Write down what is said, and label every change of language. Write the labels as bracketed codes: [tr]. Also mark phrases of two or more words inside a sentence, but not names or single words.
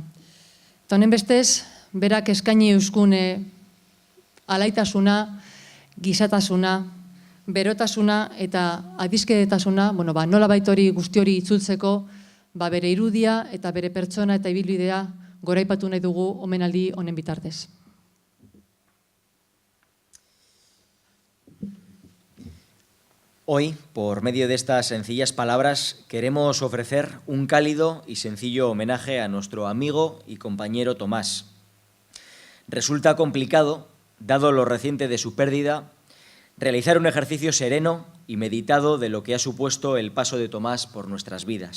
[eu] Eta honen bestez, berak eskaini euskun alaitasuna, gizatasuna, berotasuna eta adizkedetasuna, nola baitori guzti hori itzultzeko, bere irudia eta bere pertsona eta ibilbidea goraipatu nahi dugu omenaldi honen bitartez. [es] Hoy, por medio de estas sencillas palabras, queremos ofrecer un cálido y sencillo homenaje a nuestro amigo y compañero Tomás. Resulta complicado, dado lo reciente de su pérdida, realizar un ejercicio sereno y meditado de lo que ha supuesto el paso de Tomás por nuestras vidas.